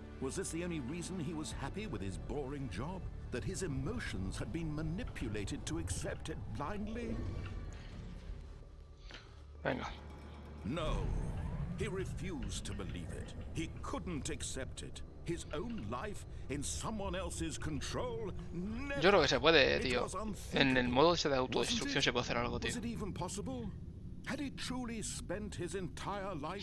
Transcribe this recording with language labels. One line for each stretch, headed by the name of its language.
English: Was this the only reason he was happy with his boring job? That his emotions had been manipulated to accept it blindly?
Spanish: Venga. No.
English: He refused to believe it. He couldn't accept it. His own life in someone else's control? Never.
Spanish: Yo creo que se puede, tío. En el modo ese de autodestrucción se puede hacer algo, tío.
English: Was it even possible? Had he truly spent his entire life